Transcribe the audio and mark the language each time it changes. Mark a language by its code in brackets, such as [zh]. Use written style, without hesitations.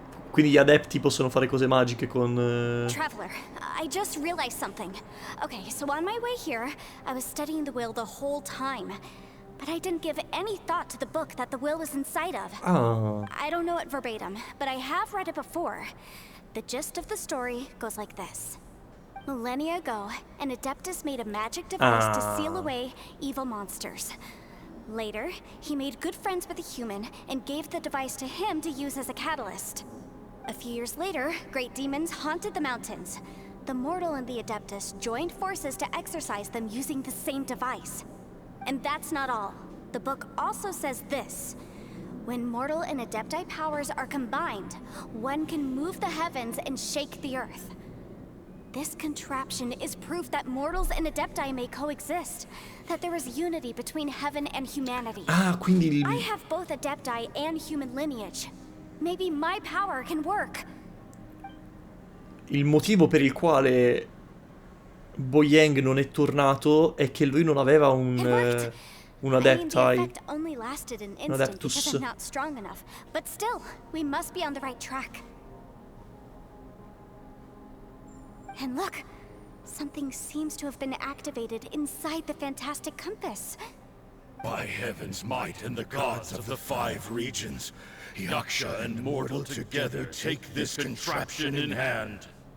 [it] Quindi gli adepti possono fare cose magiche con... [en] Traveler, I just realized something. Okay, so on my way here, I was studying the will the whole time. But I didn't give any thought to the book that the will was inside of. Ah. I don't know it verbatim, but I have read it before. The gist of the story goes like this. Millennia ago, an Adeptus made a magic device to seal away evil monsters. Later, he made good friends with a human and gave the device to him to use as a catalyst. A few years later, great demons haunted the mountains. The mortal and the Adeptus joined forces to exorcise them using the same device. And that's not all. The book also says this. When mortal and Adepti powers are combined, one can move the heavens and shake the earth. This contraption is proof that mortals and Adepti may coexist, that there is unity between heaven and humanity. [it] Ah, quindi... [en] I have both Adepti and human lineage. Maybe my power can work. [it] Il motivo per il quale Boyang non è tornato è che lui non aveva un Adepti. [en] Only lasted an instant because I'm not strong enough. But still, we must be on the right track. And look, something seems to have been activated inside the fantastic compass. By heaven's might and the gods of the 5 regions, Yaksha and mortal together take this contraption in hand.